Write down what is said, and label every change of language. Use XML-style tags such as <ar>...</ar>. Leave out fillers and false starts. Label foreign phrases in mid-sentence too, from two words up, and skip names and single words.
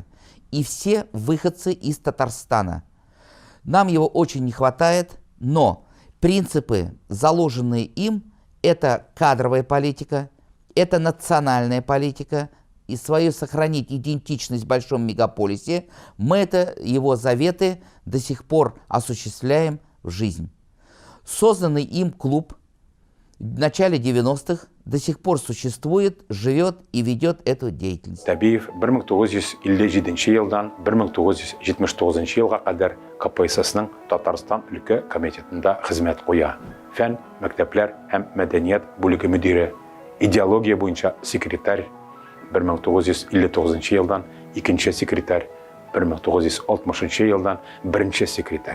<ru>И все выходцы из Татарстана. Нам его очень не хватает, но принципы, заложенные им, это кадровая политика, это национальная политика, и свою сохранить идентичность в большом мегаполисе, мы его заветы до сих пор осуществляем в жизнь. Созданный им клуб в начале 90-х до сих пор существует, живет и ведет эту деятельность.</ru> <tt>Табиев 1957 елдан 1979 елга кадәр КПССның Татарстан өлкә комитетында хезмәт куя. Фән, мәктәпләр һәм мәдәният бүлеге мөдире, идеология буенча секретарь 1959 елдан 2 секретарь, 1960 елдан 1 секретарь.</tt>